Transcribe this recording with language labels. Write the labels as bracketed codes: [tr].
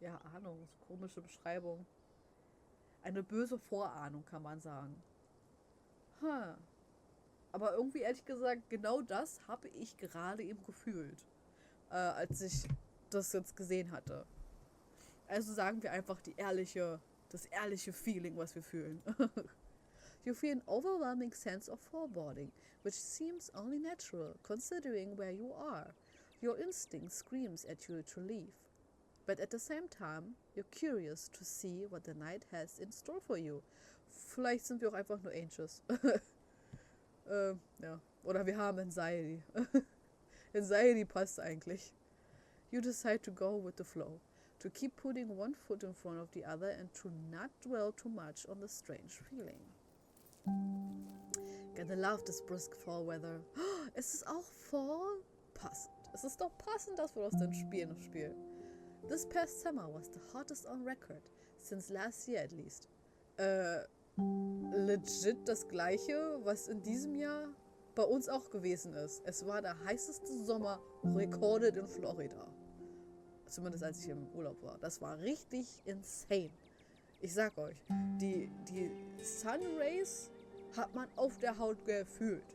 [de] Ja, Ahnung, so komische Beschreibung. Eine böse Vorahnung, kann man sagen. Huh. Aber irgendwie ehrlich gesagt, genau das habe ich gerade eben gefühlt, als ich das jetzt gesehen hatte. Also sagen wir einfach das ehrliche Feeling, was wir fühlen. [en] You feel an overwhelming sense of foreboding, which seems only natural, considering where you are. Your instinct screams at you to leave. But at the same time, you're curious to see what the night has in store for you. [de] Vielleicht sind wir auch einfach nur anxious. Ja. Oder wir haben Anxiety. Anxiety passt eigentlich. [en] You decide to go with the flow. To keep putting one foot in front of the other and to not dwell too much on the strange feeling. Gotta love this brisk fall weather. [de] Ist es auch Fall? Passend. Es ist doch passend, dass wir aus den Spielen noch spielen. [en] This past summer was the hottest on record, since last year at least. [de] Legit das gleiche, was in diesem Jahr bei uns auch gewesen ist. Es war der heißeste Sommer recorded in Florida. Zumindest als ich im Urlaub war. Das war richtig insane. Ich sag euch, die Sun Rays hat man auf der Haut gefühlt.